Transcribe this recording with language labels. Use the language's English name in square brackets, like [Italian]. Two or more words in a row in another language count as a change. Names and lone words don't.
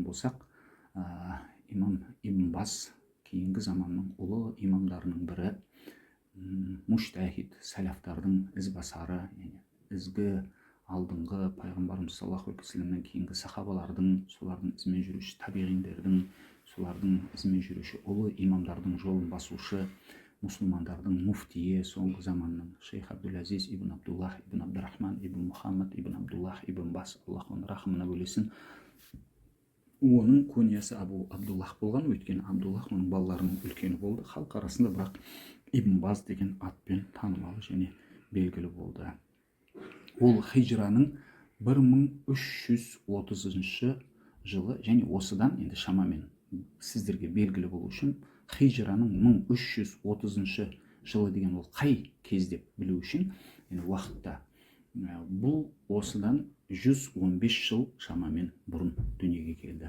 [Kazakh] болсақ, имам Ибн Баз кейінгі заманның ұлы имамдарының бірі, муштахид, сәлафтардың ізбасары, ізгі алдыңғы пайғамбарымыз [Arabic] صلى الله عليه وسلم [Kazakh] кейінгі сахабалардың, солардың ізімен жүруші табиғиндердің, солардың ізімен жүруші ұлы имамдардың жолын басушы, мұсылмандардың муфтиі, соңғы заманның шейх Абдул-Азиз ибн Абдуллах ибн Абдурахман ибн Мұхаммад ибн Абдуллах ибн Бас, Аллах оның рахымына бөлесін. Оның көниясы Абу Абдуллах болған, өйткені Абдуллах оның балаларының үлкені болды. Халық арасында бірақ Ибн Баз деген атпен танымалы және белгілі болды. Ол хижраның 1330 жылы, және осыдан енді шамамен сіздерге белгілі болу үшін хижраның 1330 жылы деген ол қай кез деп білу үшін уақытта, бұл осыдан 115 жыл шамамен бұрын дүниеге келді.